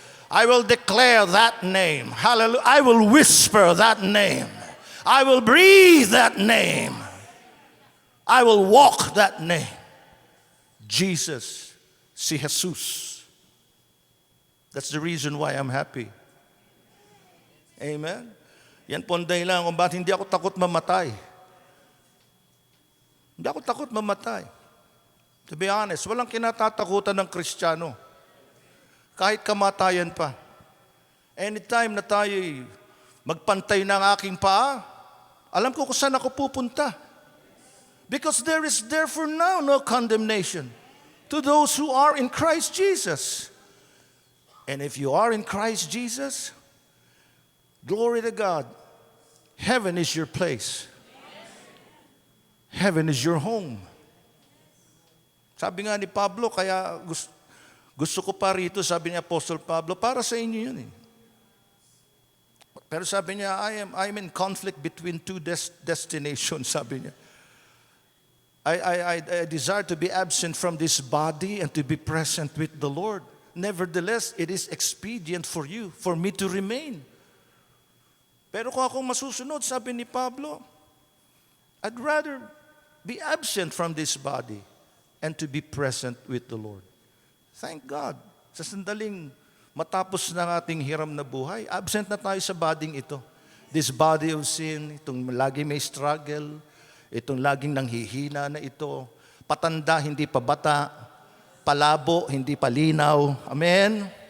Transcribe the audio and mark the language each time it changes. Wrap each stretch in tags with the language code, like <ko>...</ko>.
<en>I will declare that name. Hallelujah. I will whisper that name. I will breathe that name. I will walk that name. Jesus,</en> <tl>si Jesus.</tl> <en>That's the reason why I'm happy. Amen?</en> <tl>Yan po ang dahilan kung bakit hindi ako takot mamatay. Hindi ako takot mamatay.</tl> <en>To be honest,</en> <tl>walang kinatatakutan ng Kristiyano. Kahit kamatayan pa. Anytime na tayo'y magpantay ng aking paa, alam ko kung saan ako pupunta.</tl> <en>Because there is therefore now no condemnation to those who are in Christ Jesus. And if you are in Christ Jesus, glory to God, heaven is your place. Heaven is your home.</en> <tl>Sabi nga ni Pablo, kaya gusto ko pa rito, sabi ni Apostle Pablo, para sa inyo yun eh. Pero sabi niya,</tl> <en>I'm in conflict between two destinations,</en> <tl>sabi niya.</tl> <en>I desire to be absent from this body and to be present with the Lord. Nevertheless, it is expedient for me to remain.</en> <tl>Pero kung akong masusunod, sabi ni Pablo,</tl> <en>I'd rather be absent from this body and to be present with the Lord. Thank God.</en> <tl>Sa sandaling matapos ng ating hiram na buhay, absent na tayo sa bading ito.</tl> <en>This body of sin,</en> <tl>itong lagi may struggle, itong laging nanghihina na ito, patanda, hindi pa bata, palabo, hindi pa linaw. Amen?</tl>